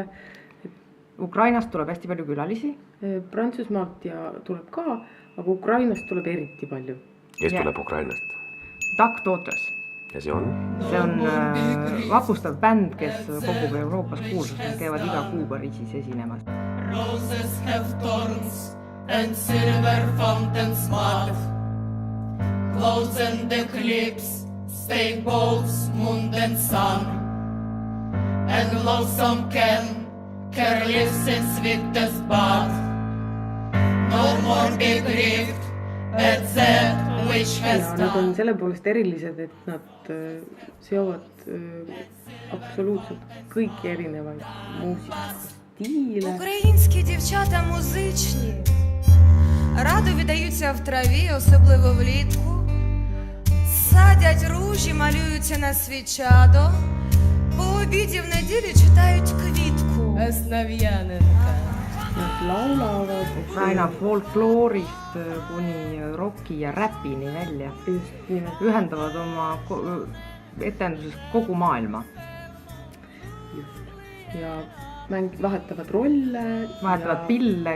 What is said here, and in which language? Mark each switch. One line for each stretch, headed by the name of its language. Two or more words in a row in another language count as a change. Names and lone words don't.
Estonian: Ukrainast tuleb hästi palju külalisi. Prantsusmaalt ja tuleb ka, aga Ukrainast tuleb eriti palju. Kes tuleb Ukrainast? Duck Daughters. Ja see on? See on vapustav bänd, kes kogub Euroopas kuulsust. Nad käivad iga kuu Pariisis esinemas.
English: Roses have thorns and silver fountains mud. Clouds and eclipse stay both moon and sun. And lonesome careless and sweetest bud. No more be grieved at that which has done.
Estonian: Nad on selle poolest erilised, et nad seovad absoluutselt kõiki erinevaid muusikastiile.
Ukrainian: Українські дівчата музичні, радо віддаються в траві, особливо влітку. Садять ружі, малюються на свічадо. По обіді в неділю читають квітку. Основ'яненка.
Estonian: Nad laulavad Ukraina folkloorist kuni rocki ja räpini välja. Ühendavad oma etenduses kogu maailma. Ja vahetavad rolle. Vahetavad pille.